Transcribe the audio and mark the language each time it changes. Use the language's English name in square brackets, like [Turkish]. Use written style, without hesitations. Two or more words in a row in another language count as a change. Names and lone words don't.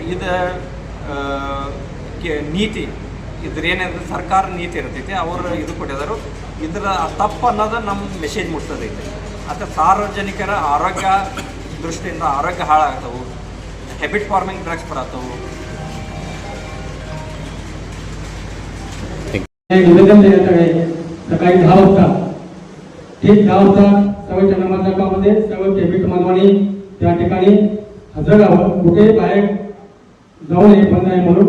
[Kannada] ಇದು ನೀತಿ, ಇದ್ರೇನಿದೆ ಸರ್ಕಾರ ನೀತಿ ಇರ್ತೈತಿ, ಅವರು ಇದು ಕೊಟ್ಟಿದ್ದಾರೆ. ಇದರ ತಪ್ಪು ಅನ್ನೋದು ನಮ್ಮ ಮೆಸೇಜ್ ಮುಟ್ತದೈತೆ. ಮತ್ತು ಸಾರ್ವಜನಿಕರ ಆರೋಗ್ಯ ದೃಷ್ಟಿಯಿಂದ ಆರೋಗ್ಯ ಹಾಳಾಗ್ತವೆ, [English] habit forming drugs [Kannada] ಬರತ್ತವು. [Marathi] निवेदन देण्यात आले. सकाळी 10 वाजता ठीक 10 वाजता सर्व चंद्रमातामध्ये सर्व केबिट मानवानी त्या ठिकाणी हजर राहावं, कुठेही बाहेर जाऊ नये, बंद आहे म्हणून.